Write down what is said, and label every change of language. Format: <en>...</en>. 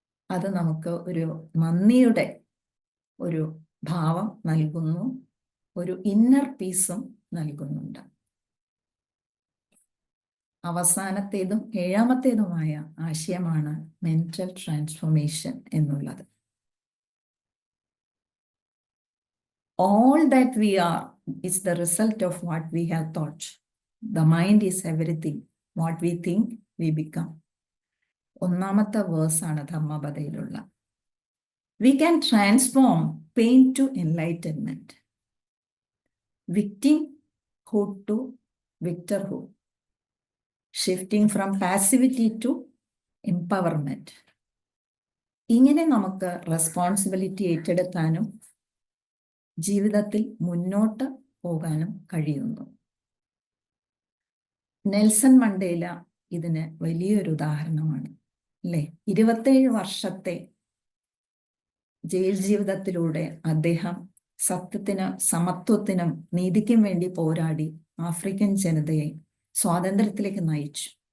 <ml>അത് നമുക്ക് ഒരു നന്ദിയുടെ ഒരു ഭാവം നൽകുന്നു, ഒരു ഇന്നർ പീസും നൽകുന്നുണ്ട്. അവസാനത്തേതും ഏഴാമത്തേതുമായ ആശയമാണ് മെന്റൽ ട്രാൻസ്ഫോർമേഷൻ എന്നുള്ളത്.</ml> <en>All that we are is the result of what we have thought. The mind is everything. What we think, we become.</en> <ml>ഒന്നാമത്തെ വേഴ്സാണ് ധമ്മപദയിലുള്ള.</ml> <en>We can transform pain to enlightenment, victimhood to victorhood, shifting from passivity to empowerment.</en> <ml>ഇങ്ങനെ നമുക്ക് responsibility ഏറ്റെടുക്കാനും ജീവിതത്തിൽ മുന്നോട്ട് പോകാനും കഴിയുന്നു. Nelson Mandela ഇതിന് വലിയൊരു ഉദാഹരണമാണ്, അല്ലേ? 27 വർഷത്തെ ജയിൽ ജീവിതത്തിലൂടെ അദ്ദേഹം സത്യത്തിനും സമത്വത്തിനും നീതിക്കും വേണ്ടി പോരാടി ആഫ്രിക്കൻ ജനതയെ സ്വാതന്ത്ര്യത്തിലേക്ക് നയിച്ചു.</ml>